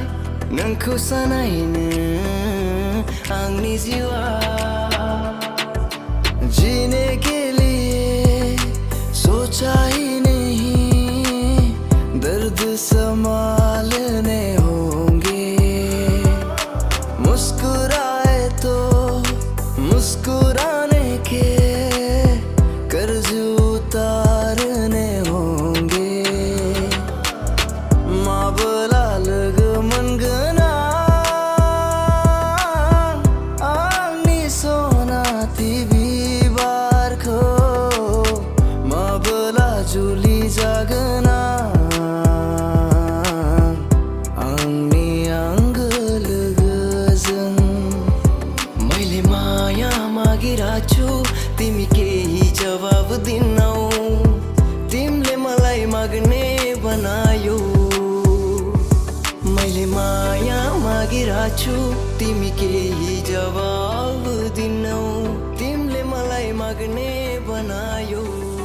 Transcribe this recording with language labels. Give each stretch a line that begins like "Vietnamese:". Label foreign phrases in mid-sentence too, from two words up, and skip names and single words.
Bodo: नोंखौ सानायनो आंनि जिउआ
Hindi: जीने के लिए सोचा ही नहीं दर्द संभालने होंगे। मुस्कुराए तो मुस्कुराने के कर्ज उतारने होंगे।
Bodo: माबला लोगो मोनगोन आंनि सनाथि बिबारखौ, माबला जुलि जागोन आंनि आंगो लोगोजों।
Nepali: मैले माया मागिरहेछु तिमी केही जवाब दिनौ, तिमीले मलाई माग्ने बनायो। मैले माया मागिरहेछु तिमी केही जवाब दिनौ, तिमीले मलाई माग्ने बनायो।